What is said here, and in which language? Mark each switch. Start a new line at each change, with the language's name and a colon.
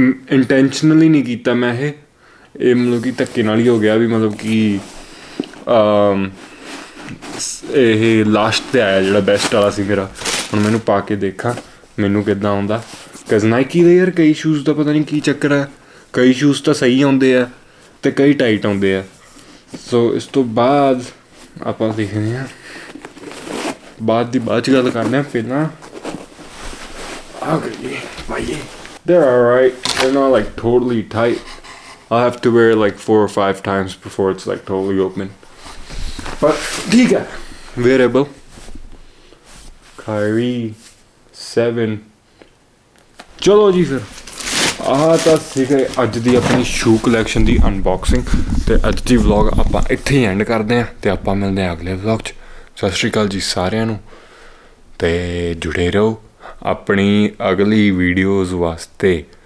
Punjabi: Intentionally ਨਹੀਂ ਕੀਤਾ ਮੈਂ ਇਹ ਮਤਲਬ ਕਿ ਧੱਕੇ ਨਾਲ ਹੀ ਹੋ ਗਿਆ ਵੀ, ਮਤਲਬ ਕਿ ਇਹ ਲਾਸਟ 'ਤੇ ਆਇਆ ਜਿਹੜਾ ਬੈਸਟ ਵਾਲਾ ਸੀ ਮੇਰਾ। ਹੁਣ ਮੈਨੂੰ ਪਾ ਕੇ ਦੇਖਾਂ ਮੈਨੂੰ ਕਿੱਦਾਂ ਆਉਂਦਾ, ਬਿਕਾਜ਼ ਨਾਈਕੀ ਦੇ ਯਾਰ ਕਈ ਸ਼ੂਜ਼ ਦਾ ਪਤਾ ਨਹੀਂ ਕੀ ਚੱਕਰ ਹੈ, ਕਈ ਸ਼ੂਜ਼ ਤਾਂ ਸਹੀ ਆਉਂਦੇ ਆ ਅਤੇ ਕਈ ਟਾਈਟ ਆਉਂਦੇ ਆ। ਸੋ ਇਸ ਤੋਂ ਬਾਅਦ ਆਪਾਂ ਦੇਖਦੇ ਹਾਂ, ਬਾਅਦ 'ਚ ਗੱਲ ਕਰਦੇ ਹਾਂ। ਪਹਿਲਾਂ ਆ ਕਰੀਏ ਭਾਈਏ,
English: they're alright, they're not like totally tight. I'll have to wear it like 4 or 5 times before it's like totally open. But
Hindi: ठीक है,
English: wearable.
Punjabi: Kyrie 7. चलो जी फिर ਆਹ ਤਾਂ ਸੀਗਾ ਅੱਜ ਦੀ ਆਪਣੀ ਸ਼ੂ ਕਲੈਕਸ਼ਨ ਦੀ ਅਨਬਾਕਸਿੰਗ, ਤੇ ਅੱਜ ਦੀ ਵਲੌਗ ਆਪਾਂ ਇੱਥੇ ਹੀ ਐਂਡ ਕਰਦੇ ਹਾਂ, ਤੇ ਆਪਾਂ ਮਿਲਦੇ ਹਾਂ ਅਗਲੇ ਵਲੌਗ 'ਚ। ਸਤਿ ਸ਼੍ਰੀ ਅਕਾਲ ਜੀ ਸਾਰਿਆਂ ਨੂੰ, ਤੇ ਜੁੜੇ ਰਹੋ ਆਪਣੀ ਅਗਲੀ ਵੀਡੀਓਜ਼ ਵਾਸਤੇ।